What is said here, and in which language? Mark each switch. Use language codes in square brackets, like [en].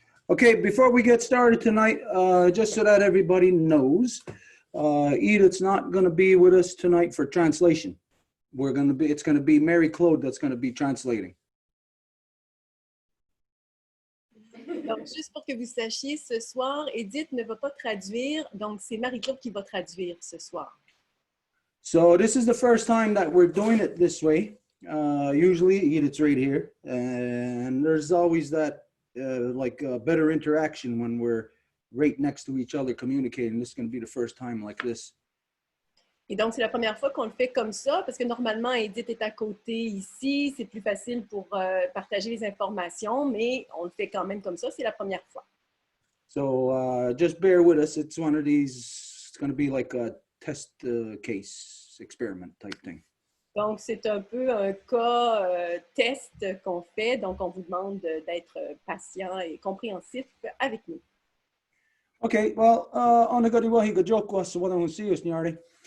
[en] Okay, before we get started tonight, just so that everybody knows, Edith's not going to be with us tonight for translation. It's going to be Mary Claude that's going to be translating. [fr] Donc, juste pour que vous sachiez, ce soir, Edith ne va pas traduire, donc c'est Marie-Claude qui va traduire ce soir. [en] So this is the first time that we're doing it this way. Usually Edith's right here, and there's always that better interaction when we're right next to each other communicating. This is going to be the first time like this. [fr] Et donc, c'est la première fois qu'on le fait comme ça, parce que normalement, Edith est à côté ici. C'est plus facile pour partager les informations, mais on le fait quand même comme ça. C'est la première fois. [en] So just bear with us. It's one of these, it's going to be like a test case experiment type thing. [fr] Donc, c'est un peu un cas test qu'on fait. Donc, on vous demande d'être patient et compréhensif avec nous. [en] Okay, well, on the good way, good joke was what I want to see us, Nyari.